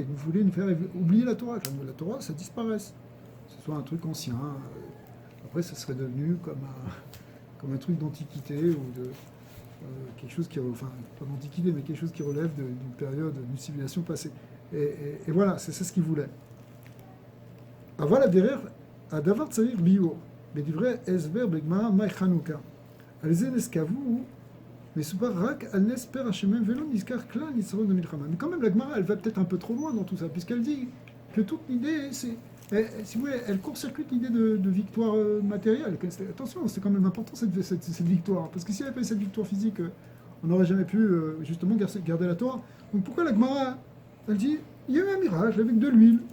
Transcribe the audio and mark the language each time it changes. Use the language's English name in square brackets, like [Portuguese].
[French] Ils voulaient nous faire oublier la Torah. Que la Torah, ça disparaisse. Que ce soit un truc ancien. Après, ça serait devenu comme un truc d'antiquité ou de quelque chose qui, enfin, pas d'antiquité, mais quelque chose qui relève d'une période, d'une civilisation passée. Et voilà, c'est ce qu'ils voulaient. Voilà derrière. [Hebrew] הדבר צריך ביור, בדברי הסבר בגמרא מאי חנוכה. על זה נס קבעו, מסופר רק על נס פר השמן ולא נזכר כלל ניצחון במלחמה. [French] Mais quand même, la Gemara, elle va peut-être un peu trop loin dans tout ça, puisqu'elle dit que toute l'idée, si vous voulez, elle court-circuite l'idée de victoire matérielle. Attention, c'est quand même important cette victoire, parce que si elle avait pas eu cette victoire physique, on n'aurait jamais pu justement garder la Torah. Donc pourquoi la Gemara, elle dit il y a eu un miracle avec de l'huile.